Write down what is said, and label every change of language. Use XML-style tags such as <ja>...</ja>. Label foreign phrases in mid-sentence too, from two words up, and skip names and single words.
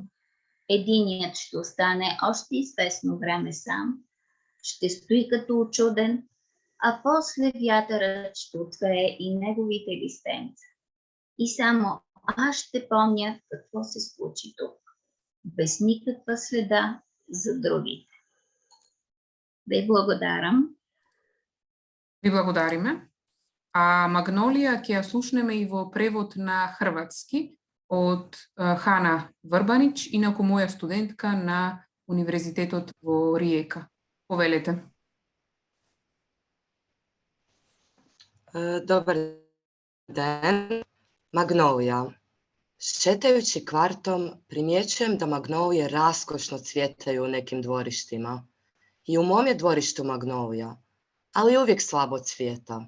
<bg>Единият ще остане още известно време сам, ще стои като учуден, а после вятърът ще отвее и неговите листенца. И само аз ще помня какво се случи тук, без никаква следа за другите.</bg> <mk>Ви благодарам. Ви благодариме. А Магнолија ќе ја слушнеме и во превод на хрватски од Хана Врбанич, инаку моја студентка на Универзитетот во Риека. Повелете.</mk> <hr>Dobar dan, magnolija. Šetajući kvartom primjećujem da magnolije raskošno cvjetaju u nekim dvorištima. I u mom je dvorištu magnolija, ali uvijek slabo cvjeta.</hr>